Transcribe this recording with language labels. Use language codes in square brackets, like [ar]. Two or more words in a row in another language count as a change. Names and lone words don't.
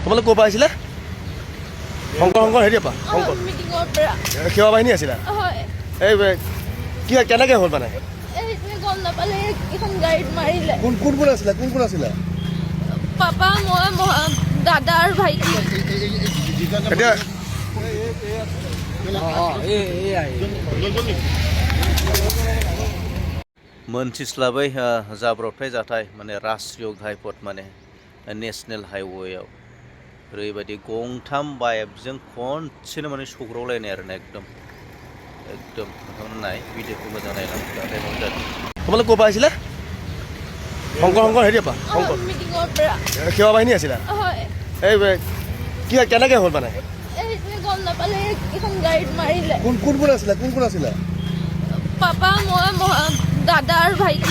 [as] তোমালোক ক'ৰ পৰা আহিছিলা? শংকৰ হেৰিৰ পৰা? শংকৰ মিটিঙৰ পৰা। সেৱা বাহিনী আছিলা? হয়। এই কি কেনেকৈ হ'ল মানে? সেইটোৱে গম নাপালে এখন গাড়ীত মাৰিলে। কোন আছিলা? পাপা, মই, দাদা আৰু ভাইটি। এতিয়া [brx] मोनथिस्लाबै जाब्रबथाय जाथाय माने राष्ट्रीय घाइपथ माने [en] national highwayao [brx] ओरैबायदि गंथाम बाइकजों खनसेनो माने सौग्रावलायनाय आरोना एकदम नोंथांमोना नाय भिडिअखौ मोजां नायलांदो जाथाय मा जादों। [as] তোমালোক ক'ৰ পৰা আহিছিলা? শংকৰ হেৰিৰ পৰা? শংকৰ মিটিঙৰ পৰা। সেৱা বাহিনী আছিলা? হয়। এই কি কেনেকৈ হ'ল মানে? সেইটোৱে গম নাপালে এখন গাড়ীত মাৰিলে। কোন আছিলা? পাপা, মই, দাদা আৰু ভাইটি।